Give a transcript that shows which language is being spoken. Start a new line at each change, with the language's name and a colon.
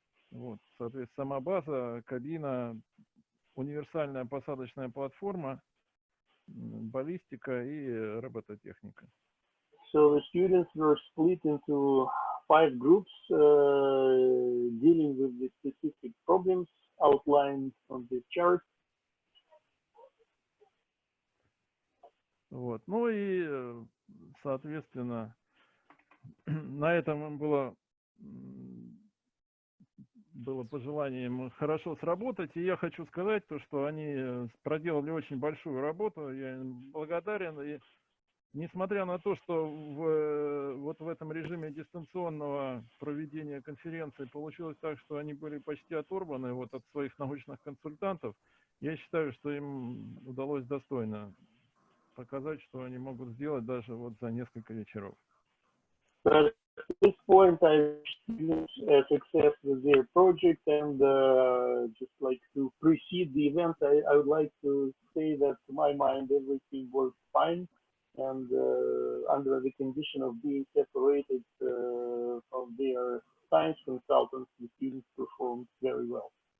Russian: Вот, соответственно, сама база, кабина, универсальная посадочная платформа, баллистика и робототехника.
English: So the students were split into 5 groups dealing with the specific problems outlined on this chart.
Russian: Вот, ну и, соответственно, на этом было было пожелание им хорошо сработать. И я хочу сказать то, что они проделали очень большую работу. Я им благодарен. И несмотря на то, что вот в этом режиме дистанционного проведения конференции получилось так, что они были почти оторваны вот от своих научных консультантов, я считаю, что им удалось достойно показать, что они могут сделать даже вот за несколько вечеров.
English: But at this point, I wish success with their project, and just like to precede the event, I would like to say that to my mind everything worked fine, and under the condition of being separated from their science consultants, the students performed very well.